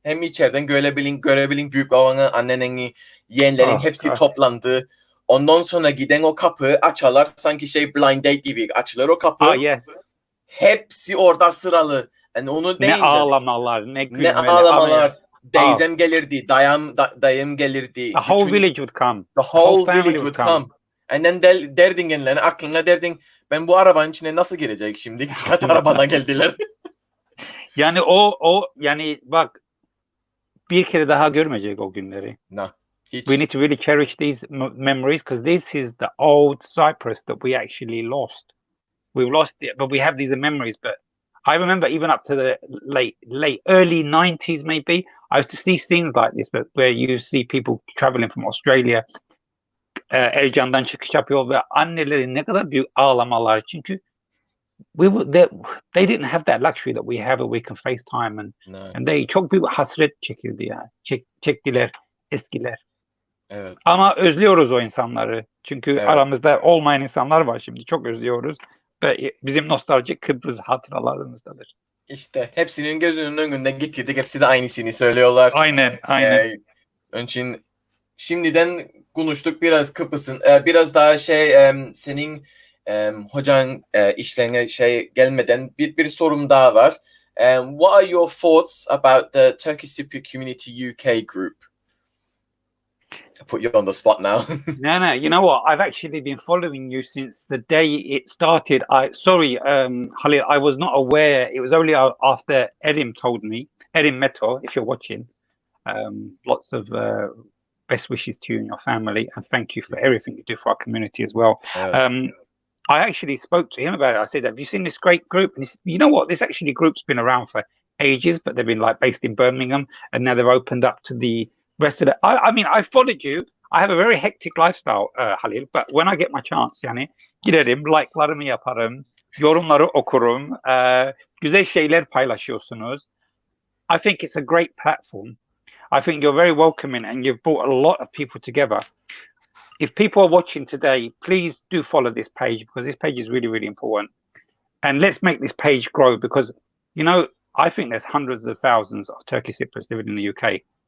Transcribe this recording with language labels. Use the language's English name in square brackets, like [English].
[Turkish] Hem içeriden görebilin büyük babanı, anneneni, yeğenlerin hepsi toplandı. Ondan sonra giden o kapı açarlar. Sanki blind date gibi açılır o kapı. Hepsi orada sıralı. Yani onu deyince, ne ağlamalar, ne gülmeler. Ne ağlamalar. Teyzem gelirdi, dayım gelirdi. [English] The whole village would come. The whole village would come. [Turkish] And then derdin kendilerine, aklına derdin, ben bu arabanın içine nasıl girecek şimdi? Kaç arabana geldiler. Yani o yani bak, bir kere daha görmeyecek o günleri. [English] No. We need to really cherish these memories, because this is the old Cyprus that we actually lost. We've lost it, but we have these memories. But I remember even up to the late early 90s maybe, I used to see scenes like this, but where you see people traveling from Australia, Ercan'dan çıkış yapıyor ve anneleri ne kadar büyük ağlamalar, çünkü they didn't have that luxury that we have, where we can FaceTime and they çok büyük hasret çekildi ya. [Turkish] Çektiler eskiler. Evet. Ama özlüyoruz o insanları. Çünkü aramızda olmayan insanlar var şimdi. Çok özlüyoruz. Ve bizim nostaljik Kıbrıs hatıralarımızdadır. İşte hepsinin gözünün önünde getirdik. Hepsi de aynısını söylüyorlar. Aynen. Onun için şimdiden konuştuk biraz Kıbrıs'ın. Biraz daha senin hocan işlerine gelmeden bir sorum daha var. [English] What are your thoughts about the Turkish Cypriot Community UK group? I put you on the spot now. No, you know what? I've actually been following you since the day it started. Sorry, Halil, I was not aware. It was only after Edim told me. Edim Meto, if you're watching, lots of best wishes to you and your family, and thank you for everything you do for our community as well. I actually spoke to him about it. I said, have you seen this great group? And he said, you know what? This actually group's been around for ages, but they've been based in Birmingham, and now they've opened up to the rest of it. I mean, I followed you. I have a very hectic lifestyle, Halil, but when I get my chance, yani giderim, like'larımı yaparım, yorumları okurum, güzel şeyler paylaşıyorsunuz. I think it's a great platform. I think you're very welcoming, and you've brought a lot of people together. If people are watching today, please do follow this page, because this page is really important. And let's make this page grow, because, I think there's hundreds of thousands of Turkish Cypriots living in the UK.